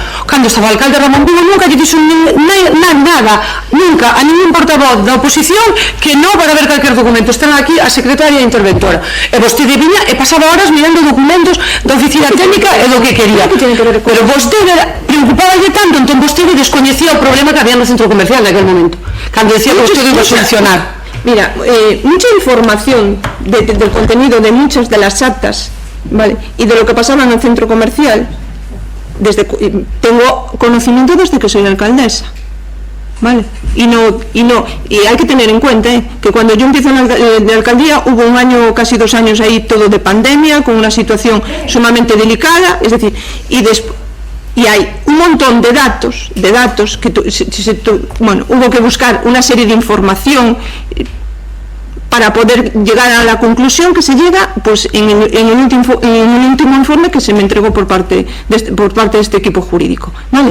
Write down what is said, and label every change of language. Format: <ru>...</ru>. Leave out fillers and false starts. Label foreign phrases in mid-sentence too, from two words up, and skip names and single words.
<gl>Cando estaba alcalde Ramón Vigo nunca lle dixo nada, nunca a ningún portavoz da oposición que non para ver calquer documento. Están aquí a secretaria e a interventora, e vostede viña e pasaba horas mirando documentos da oficina técnica e do que quería, pero vostede preocupaballe tanto, entón vostede descoñecía o problema que había no centro comercial naquele momento, cando decía que vostede iba a solucionar.</gl> <es>Mira, mucha información del contenido de muchas de las actas, ¿vale?, y de lo que pasaba en el centro comercial, tengo conocimiento desde que soy alcaldesa, ¿vale? Y hay que tener en cuenta que cuando yo empiezo de alcaldía hubo un año, casi 2 años ahí todo de pandemia, con una situación sumamente delicada, es decir, y hay un montón de datos que hubo que buscar una serie de información para poder llegar a la conclusión que se llega, pues en el último informe que se me entregó por parte de este equipo jurídico, ¿vale?</es>